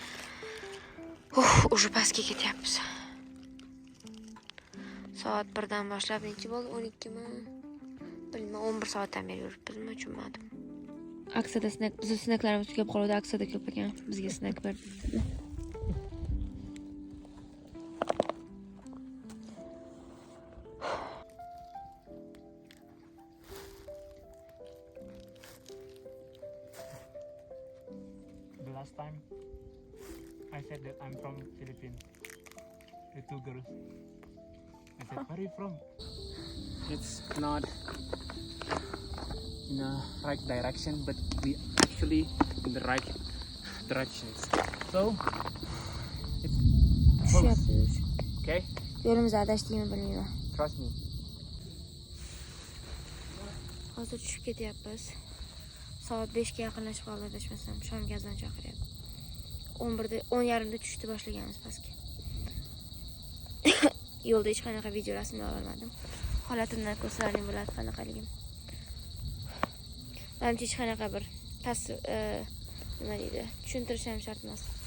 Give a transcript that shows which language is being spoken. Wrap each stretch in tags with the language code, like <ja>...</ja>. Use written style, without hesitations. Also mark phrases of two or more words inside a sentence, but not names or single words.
<uz>O'zi pastga ketyapmiz. Soat 1dan boshlab necha bo'ldi? 12 mi? Bilmayman, 11 soatdan beri yuribmizmi, tushunmadim. Aksiyada snack, biz snacklarimiz tugab qoldi, aksiyada ko'p ekan. Bizga snack berdi.</uz> <en>The last time I said that I'm from Philippines. The two girls. I said, where are you from? It's not in the right direction, but we actually in the right directions. So it's close.</en> <uz>Tushyapmiz. Okay? Yo'limizni adashdikmi bilmayman.</uz> <en>Trust me.</en> <uz>Hozir tushib ketyapmiz. Soat 5 ga yaqinlashib qoldi, adashmasam. Shom gazdan chaqiryapti. 11da 10:30da tushishni boshlaganmiz pastga. Yo'lda hech qanaqa video rasmlay olmadim. Holatimdan ko'rsalaring bo'ladi qanaqaligim. Menimcha hech qanaqa bir nima deydi, tushuntirish ham shart emas.</uz>